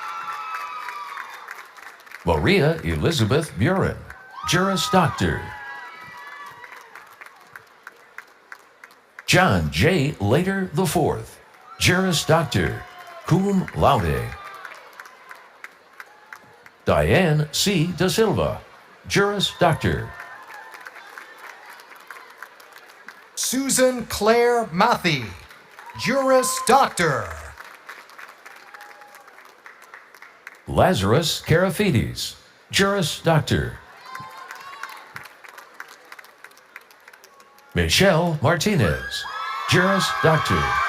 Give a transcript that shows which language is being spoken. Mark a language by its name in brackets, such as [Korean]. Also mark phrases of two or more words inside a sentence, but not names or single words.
[English] Maria Elizabeth Buren, Juris Doctor. John J. Later IV, [Latin] Juris Doctor, cum laude. [English] Diane C. Da Silva, Juris Doctor. Susan Claire Mathy, Juris Doctor. Lazarus Karafides, Juris Doctor. Michelle Martinez, Juris Doctor.